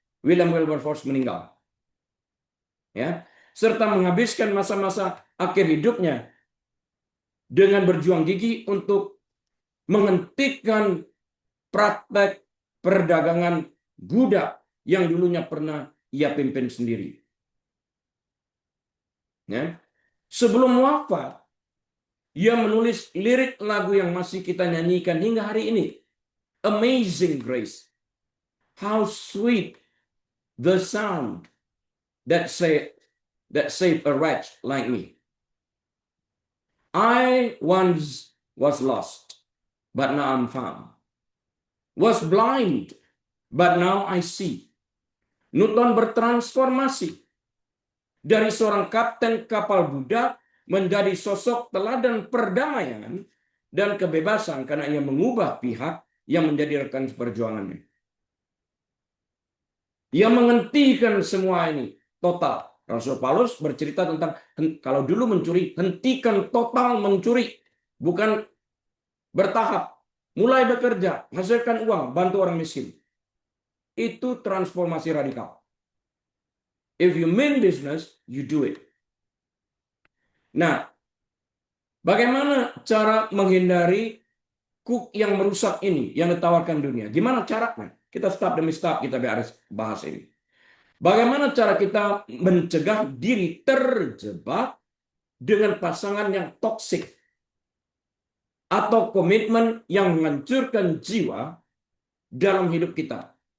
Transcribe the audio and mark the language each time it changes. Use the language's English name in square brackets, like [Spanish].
[Indonesian] William Wilberforce meninggal, ya, serta menghabiskan masa-masa akhir hidupnya dengan berjuang gigih untuk menghentikan praktek perdagangan budak yang dulunya pernah ia pimpin sendiri. Ya. Sebelum wafat, ia menulis lirik lagu yang masih kita nyanyikan hingga hari ini. [English] Amazing Grace. How sweet the sound that saved a wretch like me. I once was lost, but now I'm found. Was blind, but now I see. [Indonesian] Newton bertransformasi dari seorang kapten kapal budak menjadi sosok teladan perdamaian dan kebebasan karena ia mengubah pihak yang menjadi rekan perjuangannya. Ia menghentikan semua ini total. Rasul Paulus bercerita tentang kalau dulu mencuri, hentikan total mencuri. Bukan bertahap. Mulai bekerja, hasilkan uang, bantu orang miskin. Itu transformasi radikal. [English] If you mean business, you do it. [Indonesian] Nah, bagaimana cara menghindari cook yang merusak ini yang ditawarkan dunia? Gimana caranya? Kita step demi step kita bahas ini. Bagaimana cara kita mencegah diri terjebak dengan pasangan yang toksik atau komitmen yang menghancurkan jiwa dalam hidup kita?